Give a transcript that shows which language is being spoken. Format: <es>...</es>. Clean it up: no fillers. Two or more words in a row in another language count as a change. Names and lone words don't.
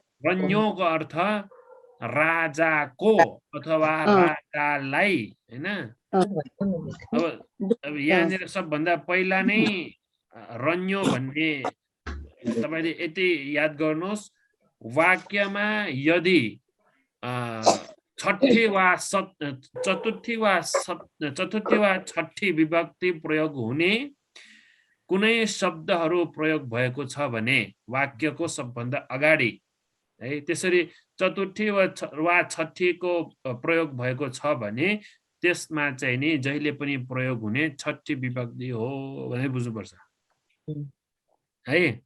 <ne>रन्योको अर्थ राजाको अथवा राजालाई हैन अब यहाँनिर सबभन्दा पहिला नै रन्यो भन्ने तपाईले यति याद गर्नुहोस् वाक्यमा यदि छठी वा चतुर्थी वा छठी विभक्ति प्रयोग हुने कुनै शब्दहरू प्रयोग भएको छ भने वाक्यको सबभन्दा अगाडि है त्यसरी चतुर्थी वा छठीको प्रयोग भएको छ भने त्यसमा चाहिँ नि जहिले पनि प्रयोग हुने छठी विभक्ति हो भनेर बुझ्नुपर्छ है</ne>